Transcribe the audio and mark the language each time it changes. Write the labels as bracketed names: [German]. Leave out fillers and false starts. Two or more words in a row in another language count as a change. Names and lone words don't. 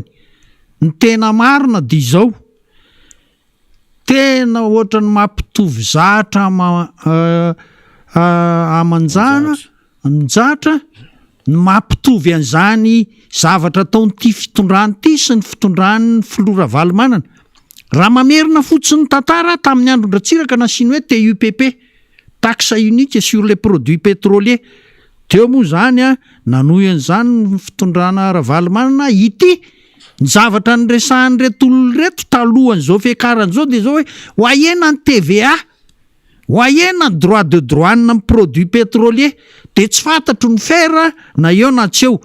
[Malagasy] Ny tena marina dia izao, tena ohatrany mampitovy zatra amanjana minjatra ny mampitovy an'izany zavatra taon'ity fitondrany ity sy ny fitondran'ny filoha Ravalomanana. Raha mamerina fotsiny tantara tamin'ny andron-dratsiraka nasiany hoe TUPP, [French] taxe unique sur les produits pétroliers. [Malagasy] Teo moa zany nanohy an'izany ny fitondrana Ravalomanana ity ny zavatra nyresahan'ny reto olona reto talohan'izao fiakaran'izao dia zao hoe hoahena ny TVA, hoahena ny [French] droit de douane [Malagasy] amin'ny [French] produits pétroliers, [Malagasy] dia tsy fantatro ny fer na eo na tsy eo.